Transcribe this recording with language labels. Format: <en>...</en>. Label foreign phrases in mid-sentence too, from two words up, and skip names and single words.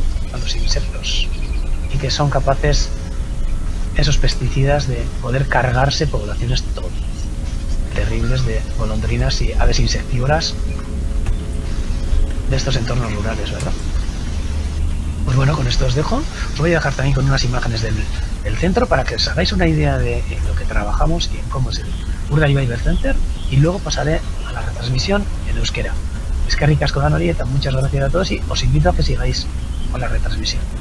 <es>A los insectos, y que son capaces esos pesticidas de poder cargarse poblaciones terribles de golondrinas y aves insectívoras de estos entornos rurales, ¿verdad? Pues bueno, con esto os dejo. Os voy a dejar también con unas imágenes del centro para que os hagáis una idea de lo que trabajamos y en cómo es el Urdaibai Bird Center, y luego pasaré a la retransmisión en euskera.</es> <eu>Eskerrik asko da Norieta,</eu> <es>muchas gracias a todos y os invito a que sigáis con la retransmisión.</es>